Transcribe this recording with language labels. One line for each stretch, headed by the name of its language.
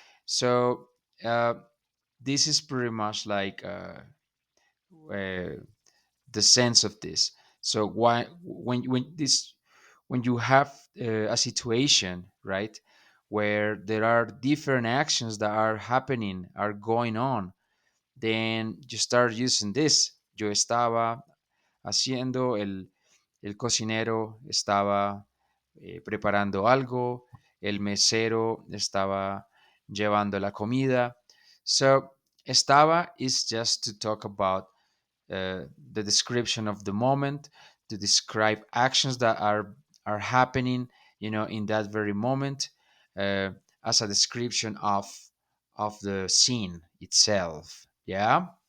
English: So uh, this is pretty much like uh, the sense of this. So why when you have a situation, right, where there are different actions that are happening, are going on, then you start using this.
Spanish: Yo estaba haciendo, el cocinero estaba preparando algo, el mesero estaba llevando la comida.
English: So, estaba is just to talk about the description of the moment, to describe actions that are happening, you know, in that very moment, uh, as a description of the scene itself. Yeah.